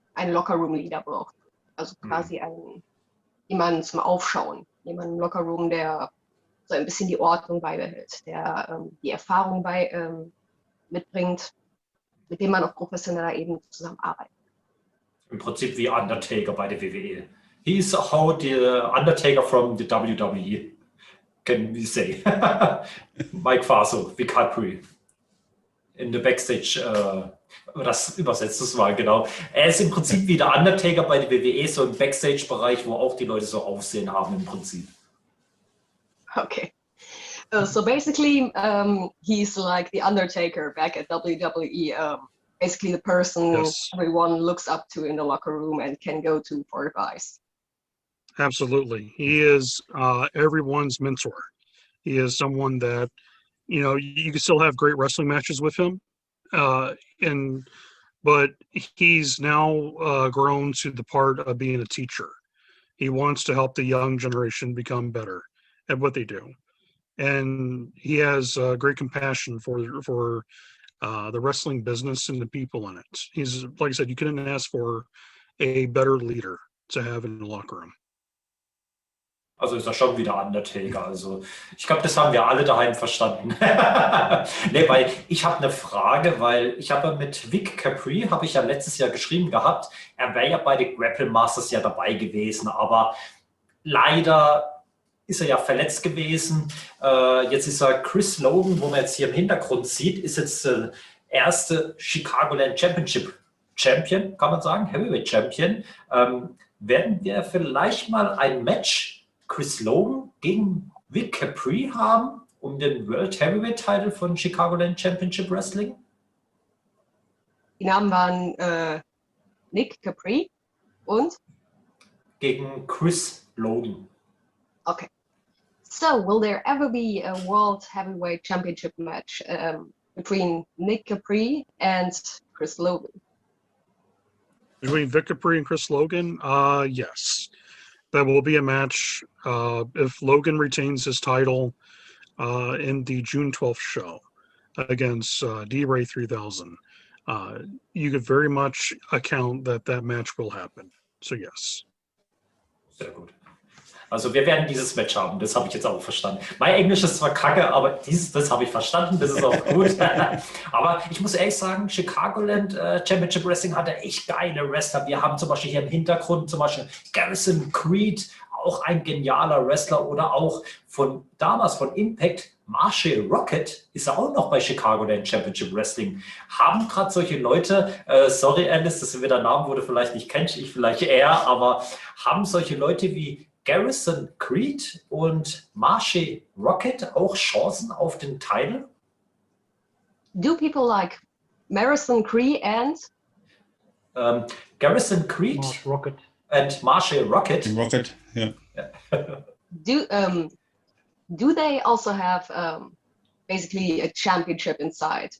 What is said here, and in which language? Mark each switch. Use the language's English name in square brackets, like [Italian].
[German] einen Lockerroom-Leader braucht. Also quasi jemanden zum Aufschauen. Jemanden im Lockerroom, der so ein bisschen die Ordnung beibehält, der die Erfahrung mitbringt, mit dem man auf professioneller Ebene zusammenarbeitet. Im Prinzip wie Undertaker bei der WWE. [English] He's how the Undertaker from the WWE. Can we say? Mike Faso, wie Capri. In the Backstage, [German] das übersetzt es mal, genau. Er ist im Prinzip wie der Undertaker bei der WWE, so im Backstage-Bereich, wo auch die Leute so Aufsehen haben im Prinzip. [English] Okay. So basically, he's like the Undertaker back at WWE. Basically the person everyone looks up to in the locker room and can go to for advice. Absolutely. He is everyone's mentor. He is someone that, you know, you can still have great wrestling matches with him. But he's now grown to the part of being a teacher. He wants to help the young generation become better at what they do. And he has great compassion for the wrestling business and the people in it. He's, like I said, you couldn't ask for a better leader to have in the locker room. [German] Also ist er schon wieder Undertaker. Also ich glaube, das haben wir alle daheim verstanden. Nee, weil ich habe eine Frage, weil ich habe mit Vic Capri, habe ich ja letztes Jahr geschrieben gehabt, er wäre ja bei den Grapple Masters ja dabei gewesen, aber leider ist er ja verletzt gewesen. Jetzt ist er Chris Logan, wo man jetzt hier im Hintergrund sieht, ist jetzt der erste Chicagoland Championship Champion, kann man sagen, Heavyweight Champion. Werden wir vielleicht mal ein Match Chris Logan gegen Vic Capri haben, um den World Heavyweight Title von Chicagoland Championship Wrestling? Die Namen waren Nick Capri und? Gegen Chris Logan. Okay. [English] So, will there ever be a World Heavyweight Championship match between Nick Capri and Chris Logan? Between Vic Capri and Chris Logan? Yes. That will be a match if Logan retains his title in the June 12th show against D-Ray 3000. You could very much account that match will happen. So yes. [German] Sehr gut. Also wir werden dieses Match haben, das habe ich jetzt auch verstanden. Mein Englisch ist zwar kacke, aber das habe ich verstanden, das ist auch gut. Aber ich muss ehrlich sagen, Chicagoland Championship Wrestling hatte echt geile Wrestler. Wir haben zum Beispiel hier im Hintergrund zum Beispiel Garrison Creed, auch ein genialer Wrestler, oder auch damals von Impact, Marshall Rocket ist auch noch bei Chicagoland Championship Wrestling. Haben gerade solche Leute, sorry Alice, das sind wieder Namen, wo du vielleicht nicht kennst, ich vielleicht eher, aber haben solche Leute wie Garrison Creed und Marshall Rocket auch Chancen auf den Titel? [English] Do people like Garrison Creed and? Garrison Creed and Marshall Rocket. Rocket, yeah. Do they also have basically a championship inside?